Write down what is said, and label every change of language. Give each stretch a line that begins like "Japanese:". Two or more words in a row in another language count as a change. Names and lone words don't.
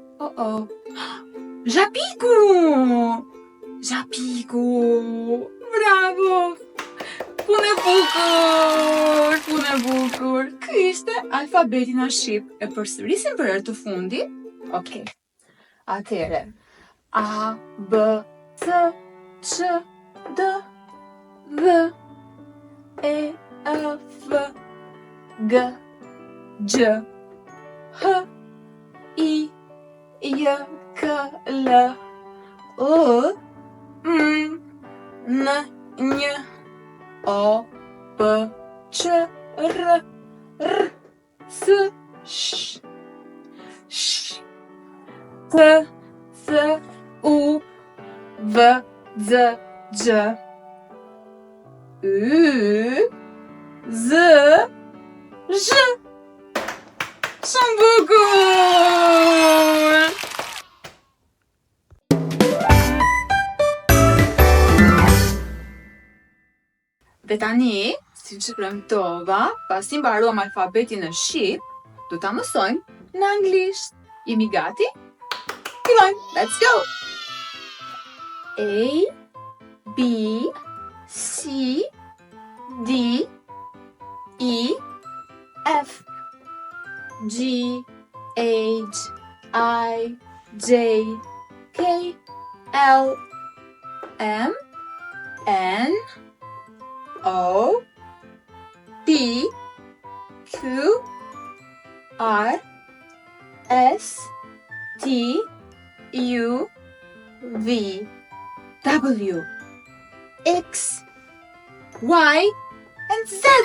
Albanian: Zhapiku! Bravo! Punë e bukur! Ky ishte alfabeti në shqip. E përsërisim për herë të fundit. Okej. Atëherë. A, B, C, Q, D, V, E, F, G, Gj, H, I, J, K, L, O, N, Ñ, O, P, Q, R, S, Sh, T, S, U, V, Z, Gj, Y, Z, Zh. Shumë bukur! Dhe tani, si që premtova, pasi mbaruam alfabetin në shqip, do ta mësojmë në anglisht. Jemi gati? Fillojmë!
English: Let's go! A, B, C, D, E, F, G, H, I, J, K, L, M, N, O P Q R S T U V W X Y and Z.